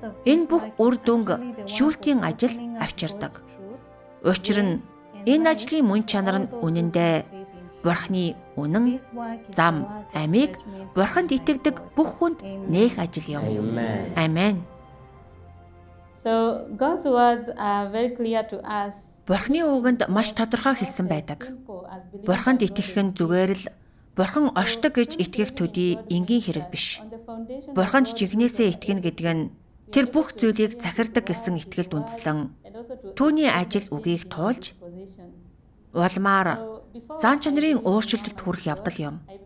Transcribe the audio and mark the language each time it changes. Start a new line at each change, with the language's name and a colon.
Mongolian: Энэ бүх үр дүнг шүүлтийн ажил авчирдаг. Учир нь энэ ажлын мөн чанар нь үнэндээ Бурхны үнэн, зам, амийг Бурханд итгэдэг бүх хүнд нээх ажил юм. Амен.
English: So God's words are very clear to us.
Mongolian: Бурхны үгэнд маш тодорхой хэлсэн байдаг. Бурханд итгэх нь зүгээр л Бурхан оршдог гэж итгэх төдий энгийн хэрэг биш. Бурханд жигнэсээ итгэнэ гэдэг нь Тэр бүх зүйлийг захирдаг гэсэн итгэлд үндэслэн түүний ажил үгийг туулж улмаар зан чанарын өөрчлөлтөд хүрэх явдал юм.